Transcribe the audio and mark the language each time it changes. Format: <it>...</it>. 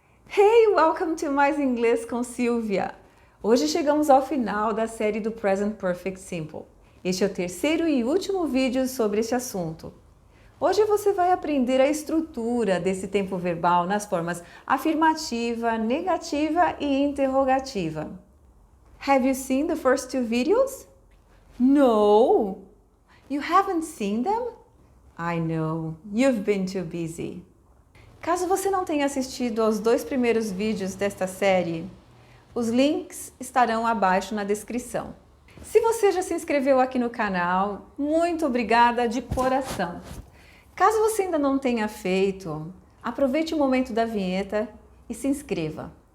<en>Hey, welcome to</en> <pt>Mais Inglês com Silvia! Hoje chegamos ao final da série do Present Perfect Simple. Este é o terceiro e último vídeo sobre este assunto. Hoje você vai aprender a estrutura desse tempo verbal nas formas afirmativa, negativa e interrogativa.</pt> <en>Have you seen the first two videos? No! You haven't seen them? I know, you've been too busy.</en> <pt>Caso você não tenha assistido aos 2 primeiros vídeos desta série, os links estarão abaixo na descrição. Se você já se inscreveu aqui no canal, muito obrigada de coração. Caso você ainda não tenha feito, aproveite o momento da vinheta e se inscreva.</pt>